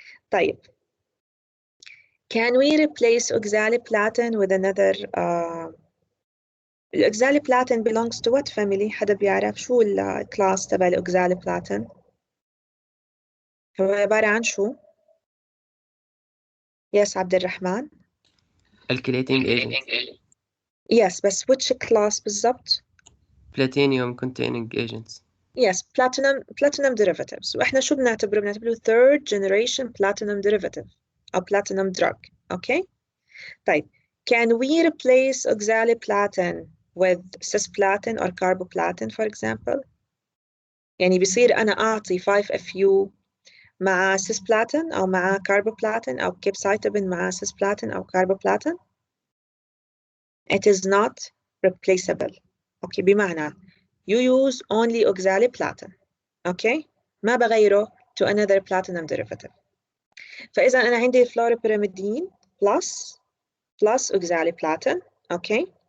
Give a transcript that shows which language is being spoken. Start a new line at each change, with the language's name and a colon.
Arabic: طيب,
English: can we replace oxaliplatin with another? Oxaliplatin belongs to what family?
Arabic: حدا بيعرف شو الكلاس تبع oxaliplatin؟ هو عبارة عن شو؟ Yes, عبد الرحمن.
English: Alkylating agents. Yes,
Arabic: بس
English: which class
Arabic: بالضبط؟
English: Platinum containing agents. Yes, platinum derivatives.
Arabic: وإحنا شو بنعتبره
English: third generation platinum derivative
Arabic: أو
English: platinum drug. Okay?
Arabic: طيب,
English: can we replace oxaliplatin with cisplatin or carboplatin for example?
Arabic: يعني بصير أنا أعطي 5-FU مع cisplatin أو مع carboplatin أو capecitabine مع cisplatin أو carboplatin?
English: It is not replaceable. Okay,
Arabic: بمعنى
English: you use only oxaliplatin. Okay,
Arabic: ما بغيره
English: to another platinum derivative.
Arabic: فإذا أنا عندي
English: fluoropyrimidine plus oxaliplatin. Okay.